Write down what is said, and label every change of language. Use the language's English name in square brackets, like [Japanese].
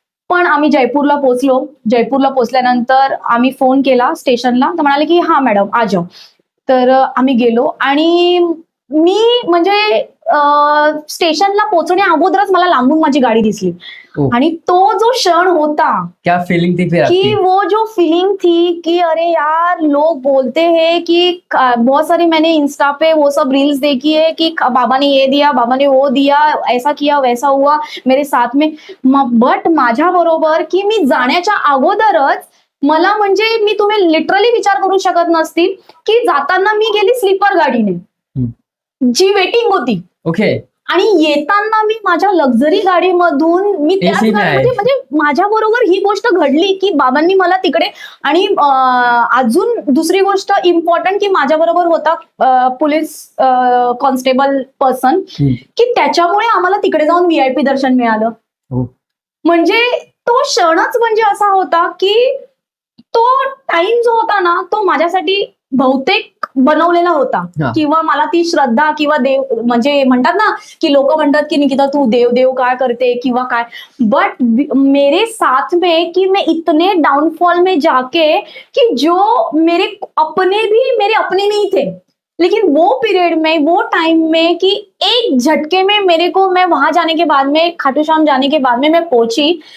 [Marathi] पण आम्ही जयपूरला पोहोचलो, जयपूरला पोहोचल्यानंतर आम्ही फोन केला स्टेशनला, तर म्हणाले की हा मॅडम [Hindi] आ जाओ। [Marathi] तर आम्ही गेलो आणि मी म्हणजे स्टेशनला पोहोचण्या अगोदरच मला लांबून माझी गाडी दिसली आणि तो जो क्षण होता, [Hindi] क्या फीलिंग थी फिर कि वो जो फीलिंग थी कि अरे यार लोग बोलते हैं कि बहुत सारी मैंने इंस्टा पे वो सब रील्स देखी है कि बाबा ने ये दिया, बाबा ने वो दिया, ऐसा किया वैसा हुआ मेरे साथ में। [Marathi] बट माझ्या बरोबर की मी जाण्याच्या अगोदरच मला म्हणजे मी तुम्ही लिटरली विचार करू शकत नसतील की जाताना मी गेली स्लीपर गाडीने जी वेटिंग होती। [English] okay [Marathi] आणि येताना मी माझ्या लक्झरी गाडीमधून मी त्याच [Hindi] AC में आए. [Marathi] गाडीमध्ये म्हणजे माझ्या बरोबर ही गोष्ट घडली की बाबांनी मला तिकडे आणि अजून दुसरी गोष्ट इम्पॉर्टंट की माझ्या बरोबर होता पोलीस कॉन्स्टेबल पर्सन की त्याच्यामुळे आम्हाला तिकडे जाऊन VIP दर्शन मिळालं. हो. म्हणजे तो क्षणच म्हणजे असा होता की तो टाइम जो होता ना तो माझ्यासाठी बहुतेक बनवलेला होता हा. किंवा मला ती श्रद्धा किंवा देव म्हणजे म्हणतात ना की लोक म्हणतात की निकिता तू देव देव काय करते किंवा काय [Hindi] बट मेरे साथ में कि मैं इतने डाउनफॉल में जाके कि जो मेरे अपने नहीं थे लेकिन वो पीरियड में वो टाइम में कि एक झटके में मैं वहां जाने के बाद में खाटू श्याम जाने के बाद में मैं पहुंची.